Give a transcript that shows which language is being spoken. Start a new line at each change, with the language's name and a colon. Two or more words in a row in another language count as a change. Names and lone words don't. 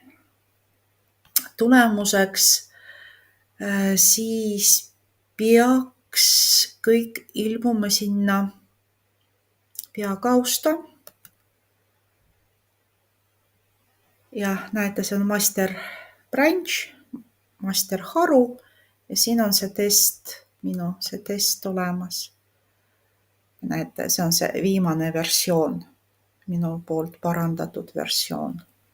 Estonian: Tulemuseks siis peaks kõik ilmuma sinna peakausta. Ja näete, see on
English: master branch,
Estonian: master haru ja siin on see test, see test olemas. Näete, see on see viimane versioon, minu poolt parandatud versioon.